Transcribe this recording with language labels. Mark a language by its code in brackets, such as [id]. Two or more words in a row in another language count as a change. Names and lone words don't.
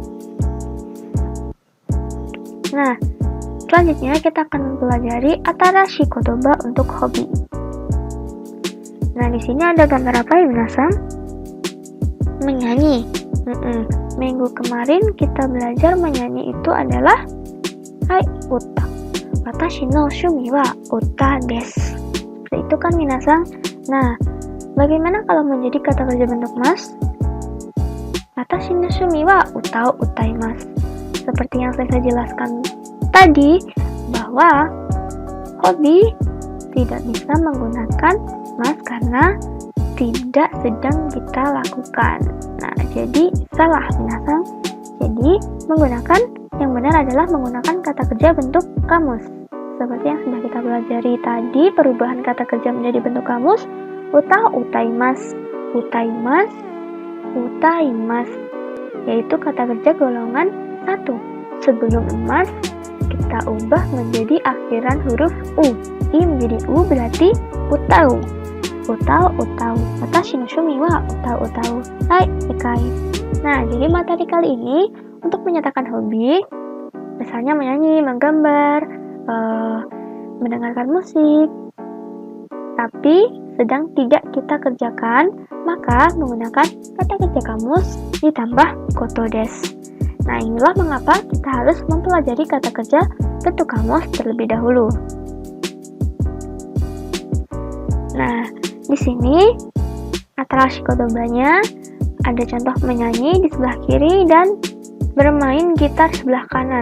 [id] Nah, selanjutnya kita akan mempelajari [ja] 新しい言葉 [id] untuk hobi. Nah, di sini ada gambar apa ya, minasang? Menyanyi. Minggu kemarin kita belajar menyanyi itu adalah [ja] はい 歌. 私の趣味は歌です. [id] Seperti itu kan minasang. Nah, bagaimana kalau menjadi kata kerja bentuk mas? [ja] 私の趣味は歌を歌います. [id] Seperti yang saya jelaskan tadi, bahwa hobi tidak bisa menggunakan mas karena tidak sedang kita lakukan. Nah, jadi salah minasang. Jadi, yang benar adalah menggunakan kata kerja bentuk kamus. Seperti yang sudah kita pelajari tadi, perubahan kata kerja menjadi bentuk kamus, [ja] 歌 歌います、歌います, [id] yaitu kata kerja golongan 1. Sebelum emas, kita ubah menjadi akhiran huruf u. I menjadi u berarti utau. [ja] 歌う. 私の趣味は歌う. はい, 一回. [id] Nah, jadi materi kali ini untuk menyatakan hobi, misalnya menyanyi, menggambar, mendengarkan musik, tapi sedang tidak kita kerjakan, maka menggunakan kata kerja kamus ditambah [ja] ことです. [id] Nah, inilah mengapa kita harus mempelajari kata kerja bentuk kamus terlebih dahulu. Nah, di sini [ja] 新しい言葉nya [id] ada contoh menyanyi di sebelah kiri dan bermain gitar sebelah kanan.